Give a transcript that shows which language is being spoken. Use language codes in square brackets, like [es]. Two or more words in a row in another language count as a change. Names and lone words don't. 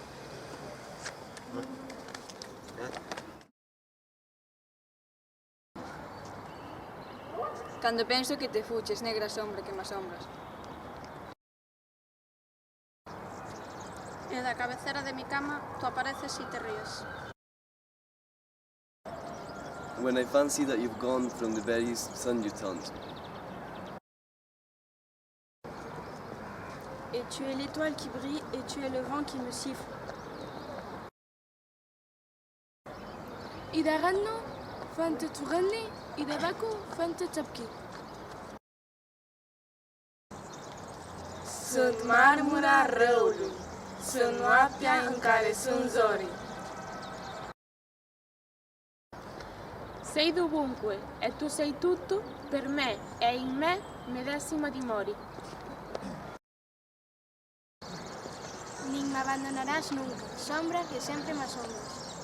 [gl] Cando penso que te fuches, negra sombra que me asombras. [es] E da cabecera de mi cama tú apareces y te ríes. [en] When I fancy that you've gone from the very sun you taunt. [fr] Et tu es l'étoile qui brille et tu es le vent qui me siffle. [ar] إذا غنوا فأنت تغني، إذا بكوا فأنت تبكي. [ro] Sunt marmura răului, sunt noaptea în care sunt zorii. [it] Sei dovunque e tu sei tutto per me e in me medesima dimori. [gl] Nin me abandonarás nunca, sombra que sempre me asombras.